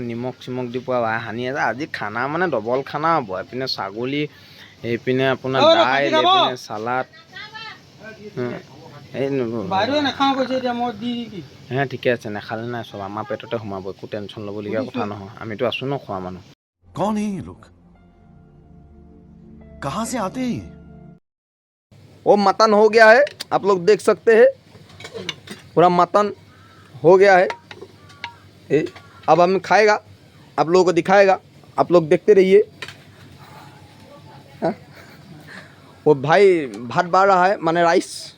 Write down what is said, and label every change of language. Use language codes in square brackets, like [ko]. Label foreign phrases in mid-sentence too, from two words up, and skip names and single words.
[as] নিমখ চিমখ দি পোৱা সানি আছে আজি খানা মানে ডবল খানা হ'ব এইপিনে ছাগলী এইপিনে আপোনাৰ দাইল এইপিনে চালাড হে ঠিকে আছে নাখালে নাই চব আমাৰ পেটতে সোমাব একো টেনশ্যন ল'বলগীয়া কথা নহয় আমিতো আছোঁ ন খোৱা মানুহ [hi] कौन है ये लोग कहाँ से आते हैं ये? वो मटन हो गया है आप लोग देख सकते हैं पूरा मटन हो गया है अब हम खाएगा आप लोगों को दिखाएगा आप लोग देखते रहिए वो भाई भात बाढ़ रहा है माने राइस